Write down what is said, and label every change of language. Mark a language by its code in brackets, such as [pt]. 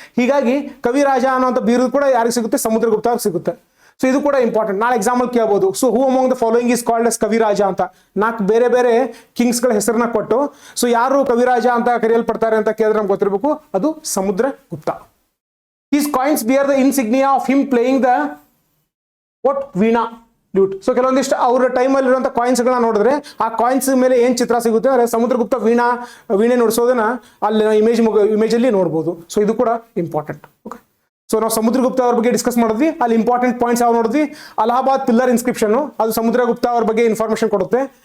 [kn] ಹೀಗಾಗಿ ಕವಿರಾಜ ಅನ್ನೋಂಥ ಬಿರುದು ಕೂಡ ಯಾರಿಗೆ ಸಿಗುತ್ತೆ, ಸಮುದ್ರಗುಪ್ತ ಅವ್ರಿಗೆ ಸಿಗುತ್ತೆ. ಸೊ ಇದು ಕೂಡ ಇಂಪಾರ್ಟೆಂಟ್, ನಾಳೆ ಎಕ್ಸಾಂಪಲ್ ಕೇಳಬಹುದು. So [en] who among the following is called as Kaviraja [kn] ಅಂತ 4 ಬೇರೆ ಬೇರೆ ಕಿಂಗ್ಸ್ ಗಳ ಹೆಸರನ್ನ ಕೊಟ್ಟು ಸೊ ಯಾರು ಕವಿರಾಜ ಅಂತ ಕರೆಯಲ್ಪಡ್ತಾರೆ ಅಂತ ಕೇಳಿದ್ರೆ ನಮ್ಗೆ ಗೊತ್ತಿರಬೇಕು, ಅದು Samudragupta. [en] His coins bear the insignia of him playing the what veena lute. [kn] So ಕೆಲವೊಂದಿಷ್ಟು ಅವ್ರ ಟೈಮಲ್ಲಿ ಇರುವಂತ ಕಾಯಿನ್ಸ್ ಗಳನ್ನ ನೋಡಿದ್ರೆ ಆ ಕಾಯಿನ್ಸ್ ಮೇಲೆ ಏನ್ ಚಿತ್ರ ಸಿಗುತ್ತೆ ಅಂದ್ರೆ ಸಮುದ್ರಗುಪ್ತ ವೀಣೆ ನುಡಿಸೋದನ್ನ ಅಲ್ಲಿ ಇಮೇಜ್ ಅಲ್ಲಿ ನೋಡಬಹುದು. ಸೊ ಇದು ಕೂಡ ಇಂಪಾರ್ಟೆಂಟ್. ಓಕೆ, ಸೊ ನಾವು ಸಮುದ್ರಗುಪ್ತ ಅವ್ರ ಬಗ್ಗೆ ಡಿಸ್ಕಸ್ ಮಾಡಿದ್ವಿ. ಅಲ್ಲಿ ಇಂಪಾರ್ಟೆಂಟ್ ಪಾಯಿಂಟ್ಸ್ ಯಾವ ನೋಡಿದ್ವಿ, ಅಲಹಾಬಾದ್ ಪಿಲ್ಲರ್ ಇನ್ಸ್ಕ್ರಿಪ್ಷನ್ ಅದು ಸಮುದ್ರಗುಪ್ತ ಅವ್ರ ಬಗ್ಗೆ ಇನ್ಫಾರ್ಮೇಶನ್ ಕೊಡುತ್ತೆ.